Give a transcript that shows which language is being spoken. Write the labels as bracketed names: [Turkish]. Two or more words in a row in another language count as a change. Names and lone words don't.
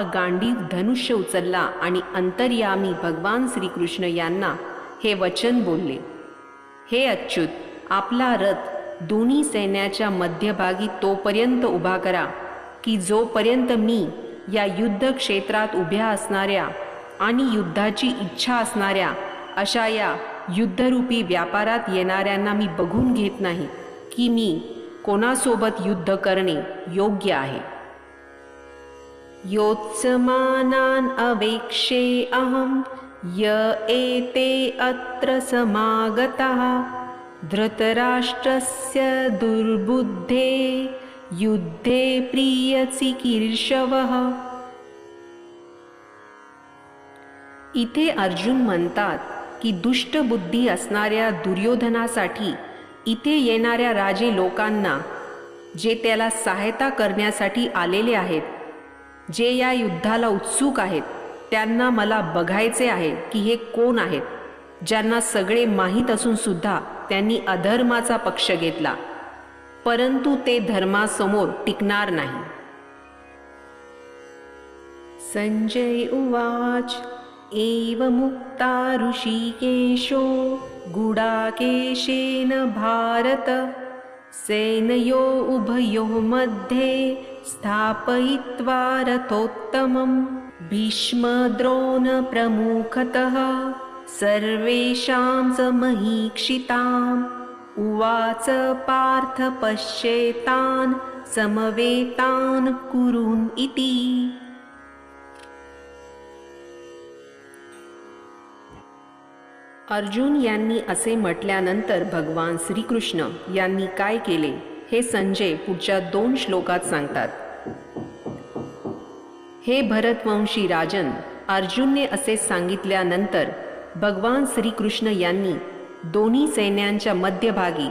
[Marathi] गांडीव धनुष्य उचलला आणि अंतर्यामी भगवान श्रीकृष्ण यांना हे वचन बोलले, हे अच्युत, आपला रथ दोन्ही सैन्याच्या मध्यभागी तोपर्यंत उभा करा की जोपर्यंत मी या युद्ध क्षेत्रात उभ्या असणाऱ्या आणि युद्धाची इच्छा असणाऱ्या अशा या युद्धरूपी व्यापारात येणाऱ्यांना मी बघून घेत नाही की मी कोणासोबत युद्ध करणे योग्य आहे। [Sanskrit] योत्समानान् अवेक्षे अहं य एते अत्र समागताः धृतराष्ट्रस्य दुर्बुद्धे युद्धे प्रियचिकीर्षवः। [Marathi] इथे अर्जुन म्हणतात की दुष्ट बुद्धी असणाऱ्या दुर्योधनासाठी इथे येणाऱ्या राजे लोकांना, जे त्याला सहायता करण्यासाठी आलेले आहेत, जे या युद्धाला उत्सुक आहेत, त्यांना मला बघायचे आहे की हे कोण आहेत, ज्यांना सगळे माहीत असून सुद्धा त्यांनी अधर्माचा पक्ष घेतला, परंतु ते धर्मासमोर टिकणार नाही। [Sanskrit] संजय उवाच एवमुक्ता ऋषिकेशो गुडाकेशेन भारत सेनयो उभयो मध्ये स्थापयित्वा रथोत्तमम् भीष्मद्रोण प्रमुखतः सर्वेषां च महीक्षिताम् उवाच पार्थ पश्येतान् समवेतान् कुरुन् इति। [Marathi] अर्जुन यांनी असे म्हटल्यानंतर भगवान श्रीकृष्ण यांनी काय केले हे संजय पुढच्या 2 श्लोकात सांगतात। हे भरतवंशी राजन, अर्जुनने असे सांगितल्यानंतर भगवान श्रीकृष्ण यांनी दोन्ही सैन्यांच्या मध्यभागी